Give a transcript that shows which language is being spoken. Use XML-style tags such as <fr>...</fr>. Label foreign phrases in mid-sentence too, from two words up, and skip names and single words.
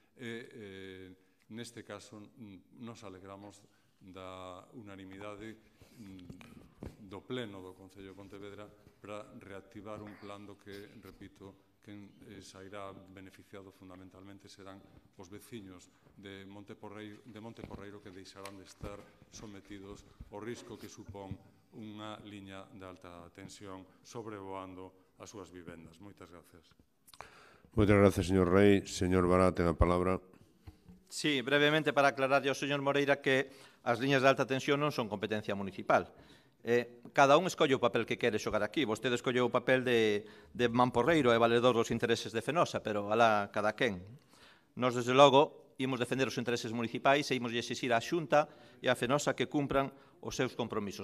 <gl>e neste caso nos alegramos da unanimidade do pleno do Concello de Pontevedra para reactivar un plan do que, repito, quen sairá beneficiado fundamentalmente serán os veciños de Monte Porreiro que deixarán de estar sometidos ao risco que supón unha liña de alta tensión sobrevoando as súas vivendas. Moitas gracias. Moitas gracias, señor Rey. Señor Bará, ten a palabra. Sí, brevemente para aclararlle ao señor Moreira que as liñas de alta tensión non son competencia municipal. Cada un escolle o papel que quere xogar aquí. Vostede escolleu o papel de mamporreiro e valedor dos intereses de Fenosa, pero alá cada quen. Nós, desde logo, imos defender os intereses municipais e imos exixir á Xunta e á Fenosa que cumpran os seus compromisos.</gl>